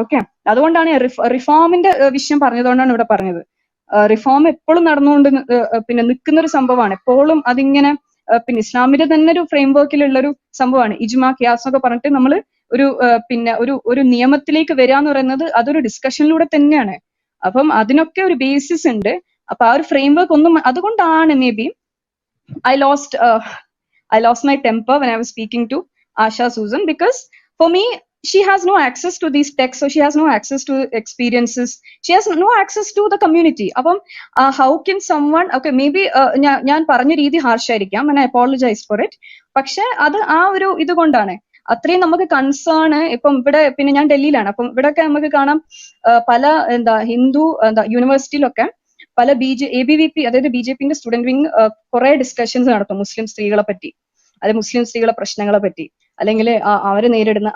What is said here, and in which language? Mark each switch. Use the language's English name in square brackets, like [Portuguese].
[Malayalam] Okay, അതുകൊണ്ടാണ് റിഫോമിന്റെ വിഷയം പറഞ്ഞതുകൊണ്ടാണ് ഇവിടെ പറഞ്ഞത്. റിഫോം എപ്പോഴും നടന്നുകൊണ്ട് പിന്നെ നിൽക്കുന്ന ഒരു സംഭവമാണ്. എപ്പോഴും അതിങ്ങനെ പിന്നെ ഇസ്ലാമിന്റെ തന്നെ ഒരു ഫ്രെയിംവർക്കിലുള്ള ഒരു സംഭവമാണ്. ഇജ്മാ ഖിയാസ് എന്നൊക്കെ പറഞ്ഞിട്ട് നമ്മൾ പിന്നെ ഒരു നിയമത്തിലേക്ക് വരാന്ന് പറയുന്നത് അതൊരു ഡിസ്കഷനിലൂടെ തന്നെയാണ്. അപ്പം അതിനൊക്കെ ഒരു ബേസിസ് ഉണ്ട്. അപ്പൊ ആ ഒരു ഫ്രെയിംവർക്ക് ഒന്നും, അതുകൊണ്ടാണ് may be [English] I lost my temper when I was speaking to Asha Susan, because for me she has no access to these texts, so she has no access to experiences, she has no access to the community. Apam how can someone, okay, maybe [Malayalam] ഞാൻ പറഞ്ഞ രീതി harsh ആയിരിക്കാം, [English] and I apologize for it, [Malayalam] പക്ഷെ അത് ആ ഒരു ഇതുകൊണ്ടാണ് അത്രയും നമുക്ക് കൺസേൺ. ഇപ്പം ഇവിടെ പിന്നെ ഞാൻ ഡൽഹിയിലാണ്, അപ്പം ഇവിടെയൊക്കെ നമുക്ക് കാണാം പല ഹിന്ദു യൂണിവേഴ്സിറ്റിയിലൊക്കെ പല ABVP അതായത് BJPന്റെ സ്റ്റുഡന്റ് വിങ് കുറെ ഡിസ്കഷൻസ് നടത്തും മുസ്ലിം സ്ത്രീകളെ പറ്റി, അതായത് മുസ്ലിം സ്ത്രീകളെ പ്രശ്നങ്ങളെ പറ്റി, അല്ലെങ്കിൽ അവര് നേരിടുന്ന.